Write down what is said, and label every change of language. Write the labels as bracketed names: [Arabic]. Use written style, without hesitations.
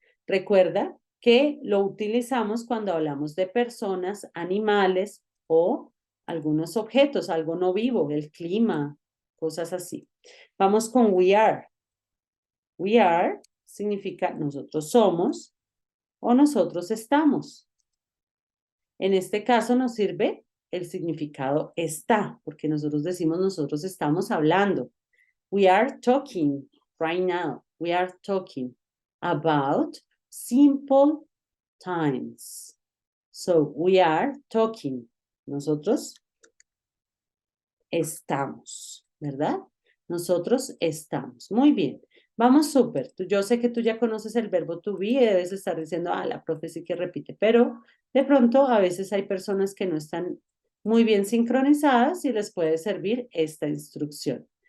[Spanish] Recuerda que lo utilizamos cuando hablamos de personas, animales o algunos objetos, algo no vivo, el clima, cosas así. Vamos con we are. We are significa nosotros somos o nosotros estamos. En este caso nos sirve el significado está, porque nosotros decimos nosotros estamos hablando. [English] We are talking right now. We are talking about simple times. So, we are talking. [Spanish] Nosotros estamos, ¿verdad? Nosotros estamos. Muy bien. Vamos súper. Yo sé que tú ya conoces el verbo to be y debes estar diciendo, la profe sí que repite, pero de pronto a veces hay personas que no están muy bien sincronizadas y les puede servir esta instrucción.